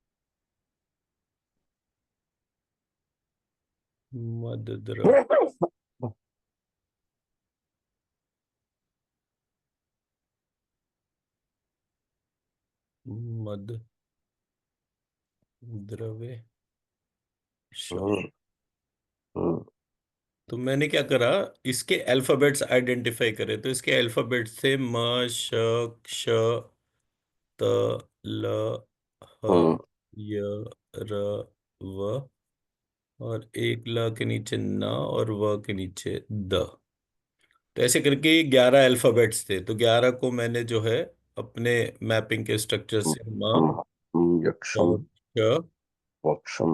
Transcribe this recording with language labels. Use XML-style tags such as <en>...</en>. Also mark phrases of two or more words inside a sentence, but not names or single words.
<hi>मद द्रव मद द्रव्य श। हम्म। हम्म। तो मैंने क्या करा, इसके</hi> <en>alphabets identify</en> <hi>करे, तो इसके अल्फाबेट्स थे म श क्ष त ल ह हम्म। य र व, और एक ल के नीचे न, और व के नीचे द। तो ऐसे करके 11 अल्फाबेट्स थे, तो 11 को मैंने जो है अपने मैपिंग के स्ट्रक्चर से म यक्षम। और श वक्षम।</hi>